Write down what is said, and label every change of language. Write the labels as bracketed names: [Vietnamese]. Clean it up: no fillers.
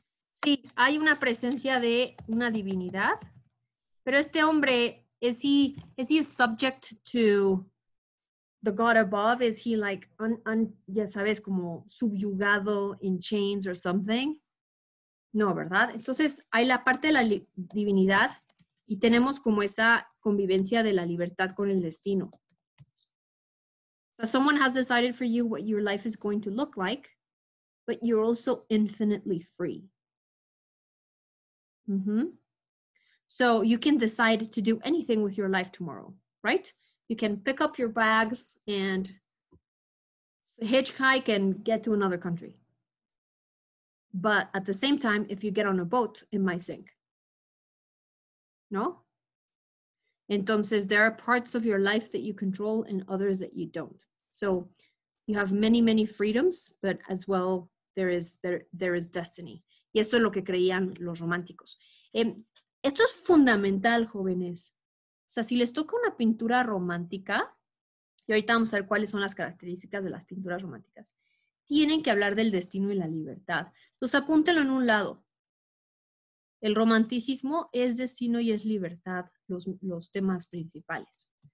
[Spanish] Sí, hay una presencia de una divinidad, pero este hombre, [English] is he subject to the God above? Is he like, [Spanish] ya sabes, como subyugado [English] in chains or something? [Spanish] No, ¿verdad? Entonces hay la parte de la divinidad y tenemos como esa convivencia de la libertad con el destino. [English] So someone has decided for you what your life is going to look like, but you're also infinitely free. Mm-hmm. So you can decide to do anything with your life tomorrow, right? You can pick up your bags and hitchhike and get to another country. But at the same time, if you get on a boat, it might sink. No? [Spanish] Entonces, [English] there are parts of your life that you control and others that you don't. So you have many, many freedoms, but as well, there is destiny. [Spanish] Y esto es lo que creían los románticos. Esto es fundamental, jóvenes. O sea, si les toca una pintura romántica, y ahorita vamos a ver cuáles son las características de las pinturas románticas, tienen que hablar del destino y la libertad. Entonces, apúntenlo en un lado. El romanticismo es destino y es libertad, los temas principales.